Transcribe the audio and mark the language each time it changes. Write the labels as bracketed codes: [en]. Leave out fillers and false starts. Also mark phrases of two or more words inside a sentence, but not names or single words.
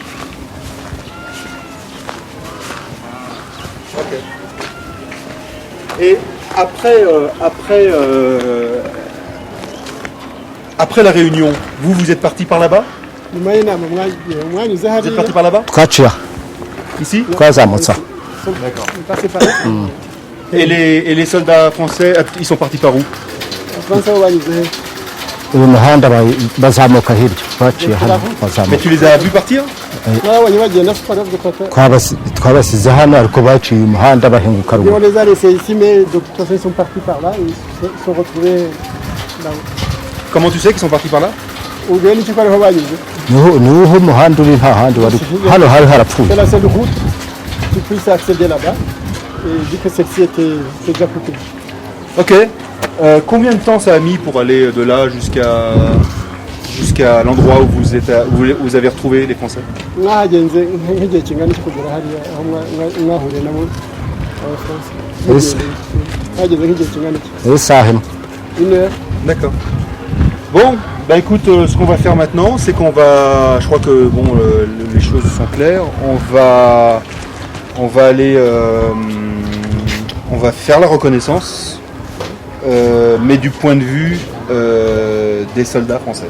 [fr] Et après la réunion, vous êtes parti par là-bas? [rw] nyuma y'inama mwanyuze [fr] Vous êtes [rw] hariya [fr] parti par là-bas? [rw] twaciye [fr] Ici? [rw] twazamutsa [fr] passé par là Et les soldats français, ils sont partis par où? [rw] abafaransa bo banyuze he uyu muhanda bazamuka hirya twaciye hano [fr] Mais [rw] bazamuka [fr] tu les as vus partir? [rw] babonye bagenda twaravuze ko twabasize hano ariko baciye uyu muhanda bahinguka [fr] on [rw] ruguru [fr] les a laissés ici mais de toute façon ils sont partis par là ils se sont retrouvés là-haut. Comment tu sais qu'ils sont partis par là? [rw] ubwo ni cyo ariho banyuze niho umuhanda uri nta handi wari hano hari harapfuye [fr] c'est la seule route qui puisse accéder là-bas et vu que celle-ci était déjà coupée. Ok. Combien de temps ça a mis pour aller de là jusqu'à l'endroit où vous avez retrouvé les Français? [rw] mwahagenze nk'igihe kingana cyo kugera hariya aho mwahuriye nabo abafaransa mwageze nk'igihe kingana iki isaha imwe [fr] une heure. D'accord. Bon, bah écoute, ce qu'on va faire maintenant, c'est qu'on va, je crois que bon, les choses sont claires. On va aller, on va faire la reconnaissance, mais du point de vue des soldats français.